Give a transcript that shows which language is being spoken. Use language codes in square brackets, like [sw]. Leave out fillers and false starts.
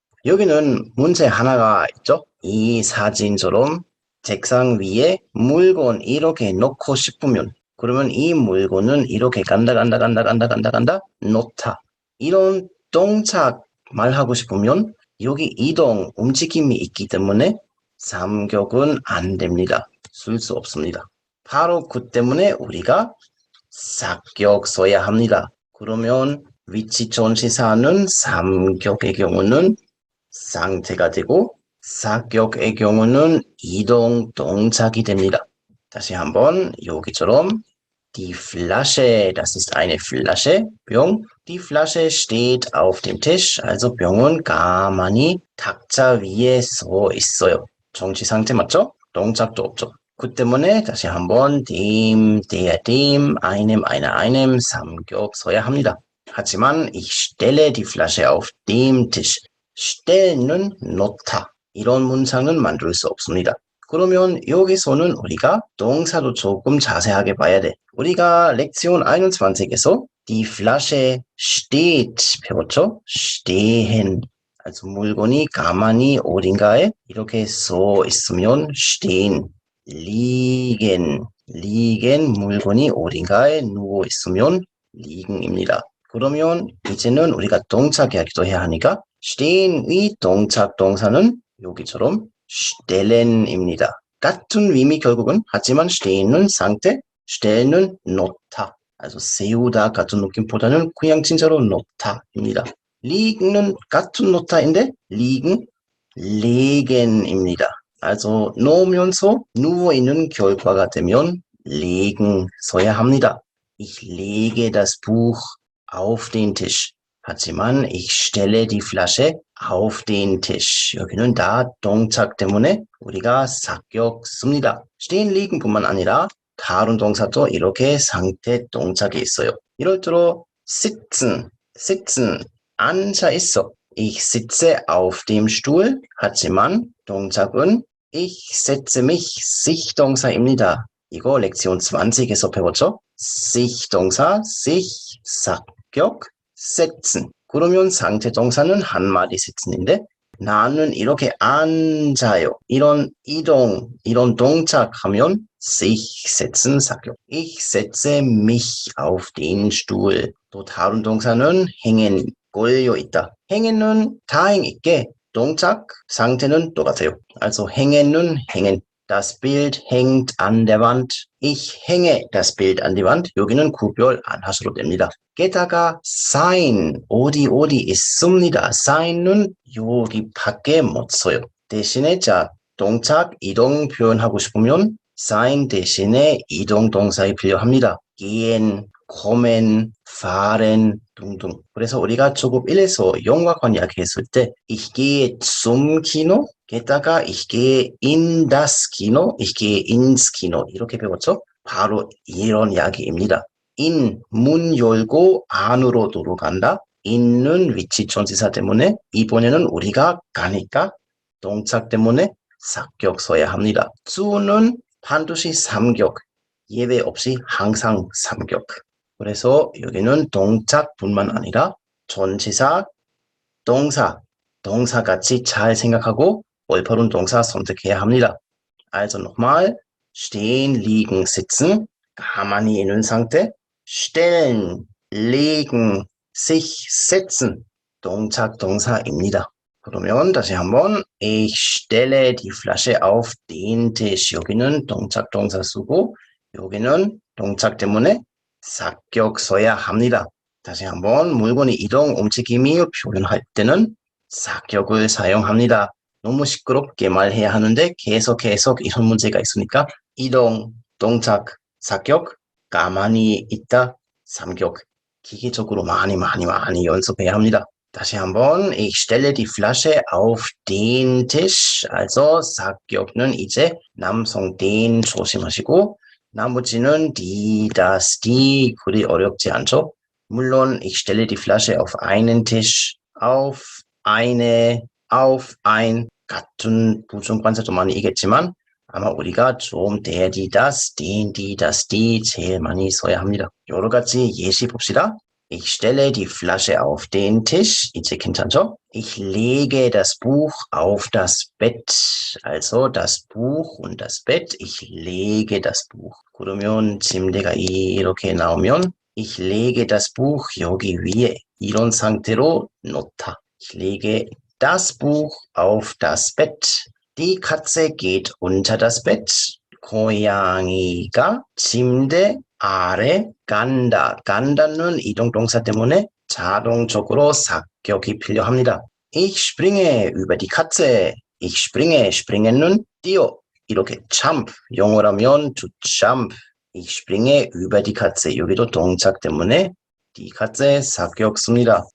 [ko] 여기는 문제 하나가 있죠. 이 사진처럼 책상 위에 물건 이렇게 놓고 싶으면 그러면 이 물건은 이렇게 간다 놓다 이런 동작 말하고 싶으면 여기 이동, 움직임이 있기 때문에 삼격은 안 됩니다. 쓸 수 없습니다. 바로 그 때문에 우리가 사격 써야 합니다. 그러면 위치 전치사는 삼격의 경우는 상태가 되고 사격의 경우는 이동 동작이 됩니다. [de] 다시 한번 여기처럼 Die Flasche, das ist eine Flasche, [ko] 병. [de] Die Flasche steht auf dem Tisch, also [ko] 병은 가만히 탁자 위에 서 있어요. 정치 상태 맞죠? 동작도 없죠. 그 때문에 다시 한번 [de] dem, der, dem, einem, einer, einem [ko] 삼격 써야 합니다. [de] 하지만 ich stelle die Flasche auf dem Tisch. [ko] stell는 놓다. 이런 문장은 만들 수 없습니다. 그러면 여기서는 우리가 동사도 조금 자세하게 봐야 돼. 우리가 렉션 21에서 [de] die Flasche steht [ko] 배웠죠? [de] stehen. [ko] also 물건이 가만히 어딘가에 이렇게 서 있으면 stehen. liegen 물건이 어딘가에 누워 있으면 liegen입니다. 그러면 이제는 우리가 동작 이야기도 해야 하니까 stehen의 동작 동사는 여기처럼 stellen입니다. 같은 의미 결국은 하지만 stehen은 상태, stellen은 놓다. also 세우다 같은 느낌보다는 그냥 진짜로 놓다입니다. liegen은 같은 놓다인데 liegen, legen입니다. also 놓으면서 누워있는 결과가 되면 legen 써야 합니다. [de] Ich lege das Buch auf den Tisch. 하지만 ich stelle die Flasche auf den Tisch. [ko] 여기는 다 동작 때문에 우리가 사격 씁니다. stehen, liegen 뿐만 아니라 다른 동사도 이렇게 상태 동작이 있어요. 예를 들어 sitzen, 앉아 있어. [de] Ich sitze auf dem Stuhl. [ko] 하지만 동작은 [de] ich setze mich, [ko] sich 동사입니다. 이거 렉션 20에서 배웠죠? sich 동사, sich, 사격, setzen. 그러면 상태 동사는 한 마디 sitzen인데 나는 이렇게 앉아요. 이런 이동, 이런 동작하면 sich setzen 사격. [de] Ich setze mich auf den Stuhl. [ko] 또 다른 동사는 hängen, 걸려 있다. hängen은 다행 있게 동작, 상태는 똑같아요. also hängen은 hängen, [de] Das Bild hängt an der Wand. Ich hänge das Bild an die Wand. [ko] 여기는 구별 안 하셔도 됩니다. 게다가 sign, 어디 있습니다. sign은 여기 밖에 못 써요. 대신에 자 동작 이동 표현하고 싶으면 sign 대신에 이동 동사가 필요합니다. [de] gehen, kommen, fahren 등등. [ko] 그래서 우리가 조금 1에서 영화관 이야기했을 때 [de] ich gehe zum Kino, [ko] 게다가 [de] ich gehe in das Kino, ich gehe ins Kino [ko] 이렇게 배웠죠? 바로 이런 이야기입니다. in, 문 열고 안으로 들어간다. in는 위치 전치사 때문에 이번에는 우리가 가니까 동작 때문에 사격 써야 합니다. 주는 반드시 삼격, 예외 없이 항상 삼격. 그래서 여기는 동작뿐만 아니라 전치사, 동사 같이 잘 생각하고 올바른 동사 선택해야 합니다. [de] Also nochmal, stehen, liegen, sitzen, [ko] 가만히 있는 상태, [de] stellen, legen, sich setzen, [ko] 동작, 동사입니다. 그러면 다시 한번 [de] ich stelle die Flasche auf den Tisch. [ko] 여기는 동작, 동사 쓰고 여기는 동작 때문에 사격 써야 합니다. 다시 한번 물건이 이동, 움직임이 표현할 때는 사격을 사용합니다. 너무 시끄럽게 말해야 하는데 계속 이런 문제가 있으니까 이동, 동작, 사격, 가만히 있다, 삼격. 기계적으로 많이 연습해야 합니다. 다시 한번 [de] ich stelle die Flasche auf den Tisch. [ko] Also 사격은 이제 남성 den 조심하시고 나머지는 die, das, die 그리 어렵지 않죠? [de] 물론 ich stelle die Flasche auf einen Tisch, auf eine, auf ein [ko] 같은 부정관사도 많이 이겠지만 아마 우리가 좀 [de] der, die, das, den, die, das, die [ko] 제일 많이 써야 합니다. 여러 가지 예시 봅시다. [de] Ich stelle die Flasche auf den Tisch. [ko] 이제 괜찮죠? [de] Ich lege das Buch auf das Bett. Also das Buch und das Bett. Ich lege das Buch. [ko] 그러면 침대가 이렇게 나오면 [de] ich lege das Buch [ko] 여기 위에 이런 상태로 놓다. [de] Ich lege das Buch auf das Bett. Die Katze geht unter das Bett. [ko] 고양이가 침대 아래 간다. 간다는 이동동사 때문에 자동적으로 사격이 필요합니다. [de] Ich springe über die Katze. Ich springe. [ko] springen은 뛰어. 이렇게 jump. 영어라면 [en] to jump. [de] Ich springe über die Katze. [ko] 여기도 동작 때문에 die Katze 사격 씁니다.